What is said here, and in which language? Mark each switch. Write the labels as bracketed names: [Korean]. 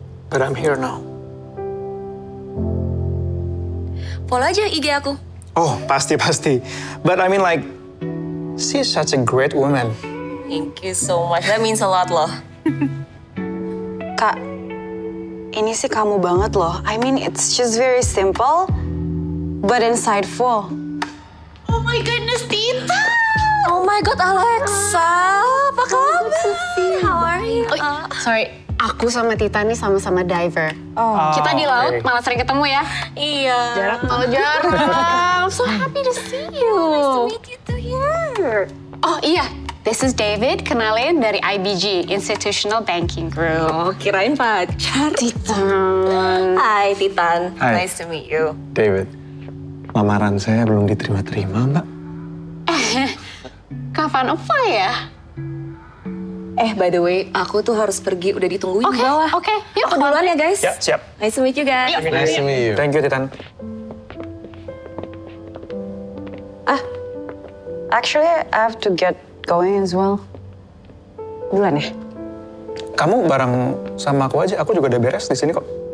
[English] But I'm here now. [Indonesian] Follow aja IG aku. Oh, pasti. [English] But I mean like, she's such a great woman. Thank you so much. That means a lot loh. [Indonesian] Kak, ini sih kamu banget loh. [English] I mean, it's just very simple, but insightful. Oh my goodness, Tita! Oh my god, Alexa! [Indonesian] Apa kabar? [English] How are you? [Indonesian] Sorry, aku sama Tita nih sama-sama diver. Kita di laut okay. malah sering ketemu ya. Iya. Jarak malah jarak. [English] I'm so happy to see you. Nice to meet you too here. Oh iya, this is David, [Indonesian] kenalin dari [English] IBG, Institutional Banking Group. [Indonesian] Oh, kirain pacar. Titan. Hai, Titan. Hai. [English] Nice to meet you. [Indonesian] David, lamaran saya belum diterima-terima, Mbak. Kapan apply ya? [English] By the way, [Indonesian] aku tuh harus pergi, udah ditungguin di bawah. Oke, yuk. Aku duluan ya, guys. Ya, siap. [English] Nice to meet you guys. Nice to meet you. Thank you, Titan. Actually, I have to get going as well. [Indonesian] Duluan ya? Kamu bareng sama aku aja. Aku juga udah beres di sini kok.